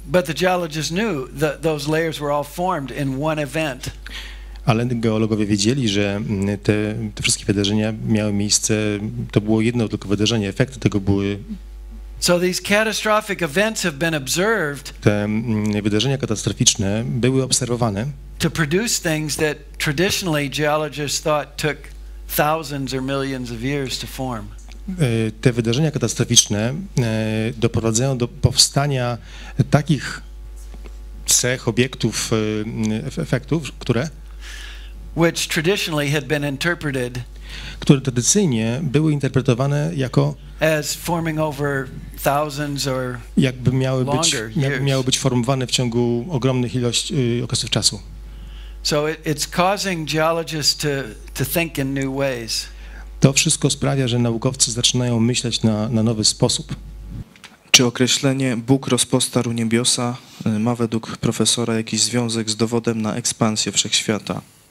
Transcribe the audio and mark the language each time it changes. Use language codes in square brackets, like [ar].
[en] But the geologists knew that those layers were all formed in one event. [pl] Ale geologowie wiedzieli, że te wszystkie wydarzenia miały miejsce, to było jedno tylko wydarzenie, efekty tego były. [en] So these catastrophic events have been observed. [pl] Te wydarzenia katastroficzne były obserwowane. [en] To produce things that traditionally geologists thought took thousands or millions of years to form. [pl] Te wydarzenia katastroficzne doprowadzają do powstania takich cech, obiektów, efektów, [en] which traditionally had been interpreted [pl] które tradycyjnie były interpretowane jako [en] as forming over thousands or [pl] jakby [en] longer [pl] miały być formowane w ciągu ogromnych okresów czasu. [en] So it's causing geologists to think in new ways. [pl] To wszystko sprawia, że naukowcy zaczynają myśleć na nowy sposób. Czy określenie Bóg rozpostarł niebiosa ma według profesora jakiś związek z dowodem na ekspansję wszechświata?